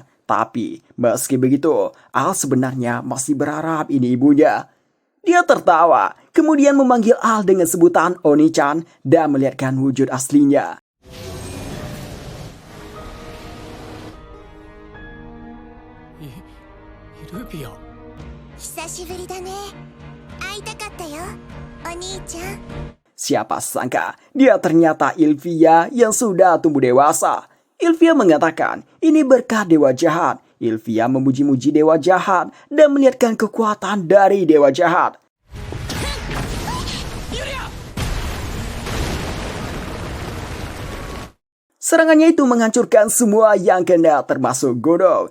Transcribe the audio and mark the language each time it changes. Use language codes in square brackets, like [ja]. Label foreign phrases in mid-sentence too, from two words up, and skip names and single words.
[id] Tapi meski begitu, Al sebenarnya masih berharap ini ibunya. Dia tertawa, kemudian memanggil Al dengan sebutan Oni-chan dan melihatkan wujud aslinya. Ilvia. [ja] 久しぶりだね。会いたかったよ、お兄ちゃん。 [id] Siapa sangka dia ternyata Ilvia yang sudah tumbuh dewasa. Ilvia mengatakan ini berkat dewa jahat. Ilvia memuji-muji dewa jahat dan melihatkan kekuatan dari dewa jahat. Serangannya itu menghancurkan semua yang kena termasuk Godot.